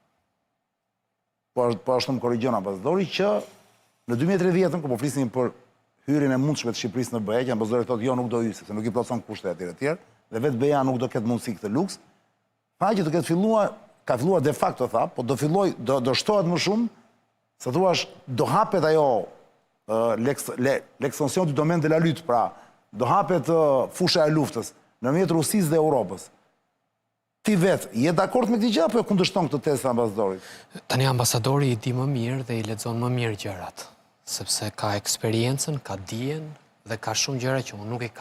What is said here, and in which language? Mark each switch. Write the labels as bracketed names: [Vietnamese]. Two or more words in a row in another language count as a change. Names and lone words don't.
[Albanian] Po ashtu më korrigjon ambasadori që në 2030, kur po flisnim për hyrjen e mundshme të Shqipërisë në BE, që ambasadori thotë jo nuk do hyjë sepse nuk i plotson kushtet e tjera, dhe vetë BE-ja nuk do ketë mundësi këtë luks. Tha që do ketë ka filluar [Latin] de facto [Albanian] tha, po do shtohet më shumë, se thuash do hapet ajo [French] l'extension du domaine de la lutte, [Albanian] pra do hapet fusha e luftës ndërmjet Rusisë dhe Europës. Ti vetë, je dakord me këtë gjë apo e kundërshton këtë tezë të ambasadorit? Tani ambasadori i di më mirë dhe i lexon më mirë gjërat, sepse ka eksperiencën, ka dijen dhe ka shumë gjëra që unë nuk i kam.